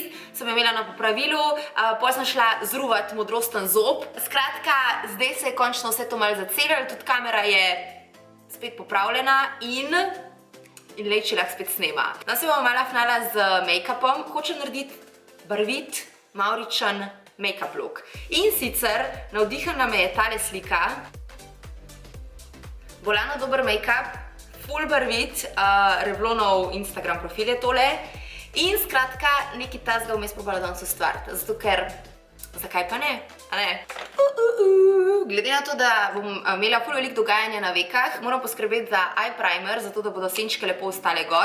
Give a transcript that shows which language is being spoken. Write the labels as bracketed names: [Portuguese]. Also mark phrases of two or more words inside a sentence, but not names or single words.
[Slovenian] Sem imela na popravilu, potem sem šla zruvat modrosten zob. Skratka, zdaj se je končno vse to malo zacelilo, tudi kamera je spet popravljena in leči lahko spet snema. Danes se bom malo fnala z make-upom. Hočem narediti barvit, mavričen [English] make-up look. [Slovenian] In sicer navdihnila me je tale slika. Bolano dober make-up, full barvit, Revlonov Instagram profil je tole. In skratka, nekaj tazga vmes probala danes ustvariti. Zato ker, zakaj pa ne? A ne? Glede na to, da bom imela ful veliko dogajanja na vekah, moram poskrbeti za [English] eye primer, [Slovenian] zato da bodo senčke lepo ostale gor.